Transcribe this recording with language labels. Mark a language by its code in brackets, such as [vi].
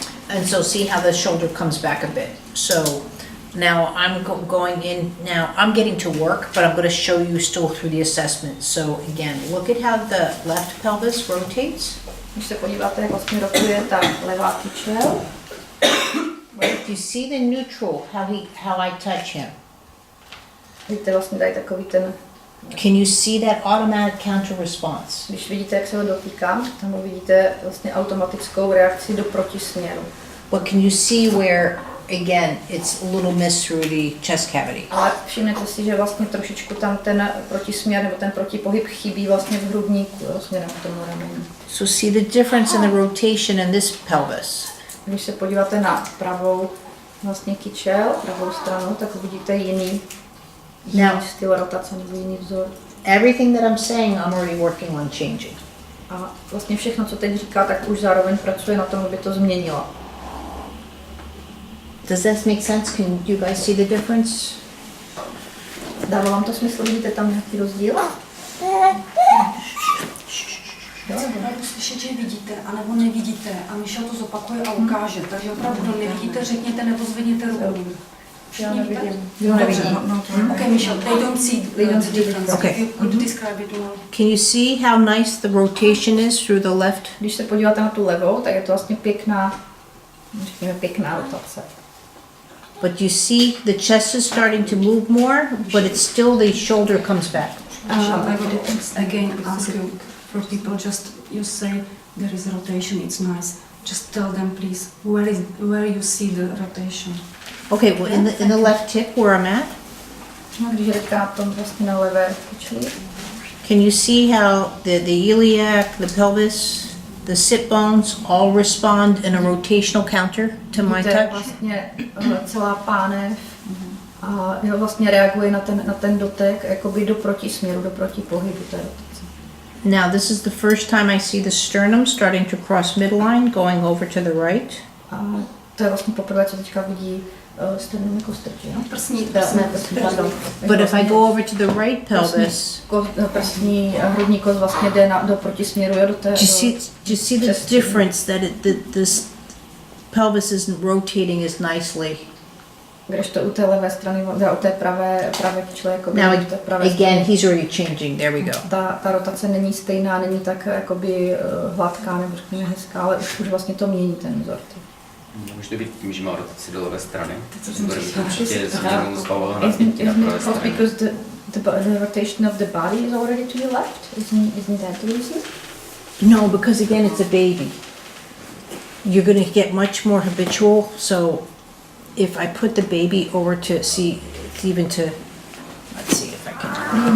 [en] And so see how the shoulder comes back a bit. So now I'm going in, now I'm getting to work, but I'm going to show you still through the assessment. So again, look at how the left pelvis rotates. [cs] Když se podíváte, jak vlastně rotuje ta levá kyčel. [en] Right? You see the neutral, how I touch him. [cs] Vidíte vlastně tady takový ten... [en] Can you see that automatic counter response? [cs] Když vidíte, jak se ho dotýkám, tam vidíte vlastně automatickou reakci do protisměru. [en] But can you see where, again, it's a little missed through the chest cavity? [cs] Ale všimnete si, že vlastně trošičku tam ten protisměr nebo ten protipohyb chybí vlastně v hrudníku, směrem k tomu ramenu. [en] So see the difference in the rotation in this pelvis. [cs] Když se podíváte na pravou vlastně kyčel, pravou stranu, tak uvidíte jiný styl rotace nebo jiný vzor. [en] Everything that I'm saying, I'm already working on changing. [cs] A vlastně všechno, co teď říká, tak už zároveň pracuje na tom, aby to změnilo. [en] Does that make sense? Can you guys see the difference? [cs] Dává vám to smysl? Vidíte tam nějaký rozdíl? Opravdu slyšet, že vidíte, anebo nevidíte a Michal to zopakuje a ukáže. Takže opravdu nevidíte, řekněte nebo zvedněte ruku. Já nevidím. [en] Okay, Michal, they don't see the difference. Okay. You could describe it now. Can you see how nice the rotation is through the left? [cs] Když se podíváte na tu levou, tak je to vlastně pěkná, řekněme pěkná rotace. [en] But you see the chest is starting to move more, but it's still the shoulder comes back. Michal, I would again ask you for people, just you say there is a rotation, it's nice. Just tell them please where you see the rotation. Okay, well in the left hip where I'm at, [cs] No, když jdete na tom vlastně na levé kyčli, [en] can you see how the iliac, the pelvis, the sit bones all respond in a rotational counter to my [cs] vidíte [en] touch? [cs] vlastně celá pánev a jo, vlastně reaguje na ten dotek jakoby do protisměru, do protipohybu té rotace. [en] Now this is the first time I see the sternum starting to cross midline, going over to the right. [cs] A to je vlastně poprvé, co teďka vidí sternum jako strčí, no? Prsní, Pardon. [en] But if I go over to the right pelvis, [cs] Prsní hrudní kost vlastně jde do protisměru, jo, do té... [en] do you see the difference that this pelvis isn't rotating as nicely? [cs] Kdežto u té levé strany, u té pravé kyčle, jako [en] Now [cs] u té pravé [en] again, [cs] strany, [en] he's already changing. There we go. [cs] ta rotace není stejná, není tak jakoby hladká nebo řekněme hezká, ale už vlastně to mění ten vzor. Může to být tím, že má rotaci do levé strany. Určitě změnou zbavovat na pravé straně. [en] Because the rotation of the body is already to the left? Isn't that the reason? No, because again, it's a baby. You're going to get much more habitual. So if I put the baby over to see, it's even to, let's see if I can.